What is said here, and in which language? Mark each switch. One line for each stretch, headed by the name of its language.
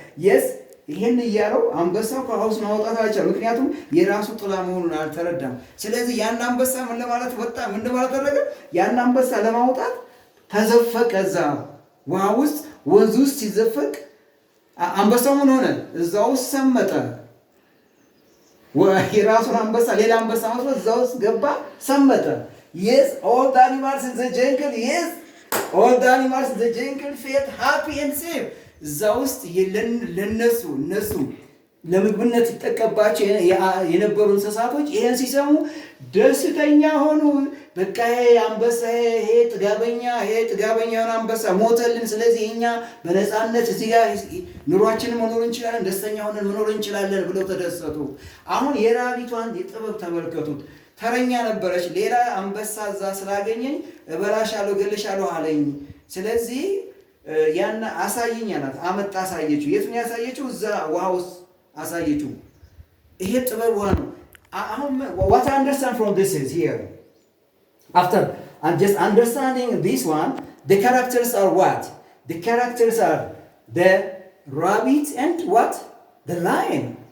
Amharic: yes ይሄን እያለው አንበሳው ከሀውስ ማውጣት አልቻለም፣ ምክንያቱም የራሱ ጥላ መሆኑን አልተረዳም። ስለዚህ ያን አንበሳ ምን ለማለት ወጣ፣ ምን ለማለት አደረገ? ያን አንበሳ ለማውጣት ተዘፈቀ። እዛ ውሃ ውስጥ ወንዝ ውስጥ ሲዘፈቅ አንበሳው ምን ሆነ? እዛ ውስጥ ሰመጠ። የራሱን አንበሳ ሌላ አንበሳ መስሎ እዛ ውስጥ ገባ፣ ሰመጠ።
English: yes all the animals in the jungle, yes all the animals in the jungle felt happy and safe.
Amharic: እዛ ውስጥ ለነሱ እነሱ ለምግብነት ይጠቀባቸው የነበሩ እንስሳቶች ይሄን ሲሰሙ ደስተኛ ሆኑ። በቃ አንበሳ ይሄ ጥጋበኛውን አንበሳ ሞተልን፣ ስለዚህ እኛ በነፃነት እዚህ ጋር ኑሯችንን መኖር እንችላለን፣ ደስተኛ ሆነን መኖር እንችላለን ብለው ተደሰቱ። አሁን የራቢቷን የጥበብ ተመልከቱት። ተረኛ ነበረች። ሌላ አንበሳ እዛ ስላገኘኝ እበላሻለሁ፣ እገልሻለሁ አለኝ። ስለዚህ ያን አሳየኝ አላት። አመጣ፣ አሳየችው። የት ነው ያሳየችው? እዛ ውሃ ውስጥ አሳየችው። ይሄ ጥበብ ውሃ ነው። አሁን
English: what I understand from this is here, after just understanding this one, the characters are what? The characters are the rabbit and what? The lion.